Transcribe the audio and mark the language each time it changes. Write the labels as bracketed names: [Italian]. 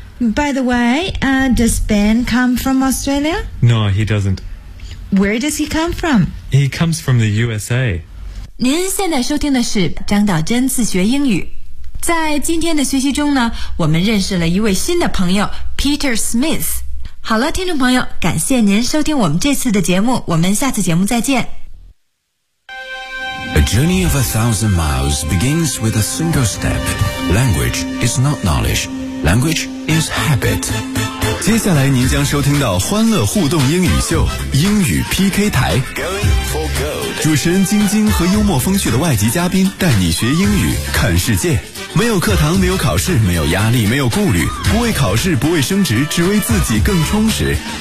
[English] By the way, does Ben come from Australia? No, he doesn't. Where does he come from? He comes from the USA. [Chinese] 您现在收听的是张岛真自学英语。在今天的学习中呢，我们认识了一位新的朋友 Peter Smith。好了，听众朋友，感谢您收听我们这次的节目，我们下次节目再见。 [English] A journey of 1,000 miles begins with a single step. Language is not knowledge. Language is habit. [Chinese] 接下来您将收听到欢乐互动英语秀英语 PK 台，主持人晶晶和幽默风趣的外籍嘉宾带你学英语看世界。没有课堂，没有考试，没有压力，没有顾虑，不为考试，不为升职，只为自己更充实。